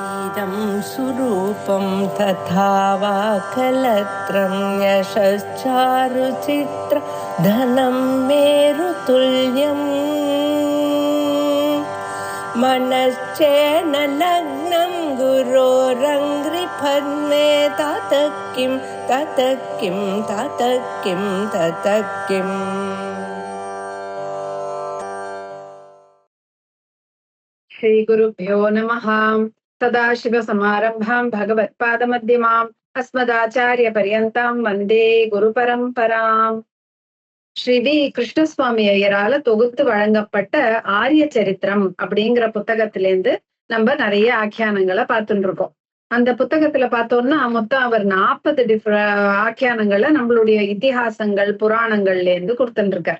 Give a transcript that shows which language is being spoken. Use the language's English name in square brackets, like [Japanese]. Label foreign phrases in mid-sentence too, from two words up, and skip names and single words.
[Sanskrit] इदं सुरूपं तथा वा कलत्रं यशश्चारुचित्र धनं मेरुतुल्यम् मनश्चेन लग्नं गुरोरङ्घ्रिपद्मे ततः किं ततः किं ततः किं ततः किम्. श्री गुरुभ्यो नमः. सदाशिवसमारम्भां भगवत्पादमध्यमाम् अस्मदाचार्यपर्यन्तां वन्दे குருபரம்பராம். [Tamil] ஸ்ரீ வி கிருஷ்ணசுவாமி ஐயரால தொகுத்து வழங்கப்பட்ட ஆரிய சரித்திரம் அப்படிங்கிற புத்தகத்திலேருந்து நம்ம நிறைய ஆக்கியானங்களை பார்த்துட்டு இருக்கோம். அந்த புத்தகத்துல பார்த்தோம்னா மொத்தம் அவர் 40 ஆக்கியானங்களை நம்மளுடைய இதிகாசங்கள் புராணங்கள்ல இருந்து கொடுத்துட்டு இருக்கார்.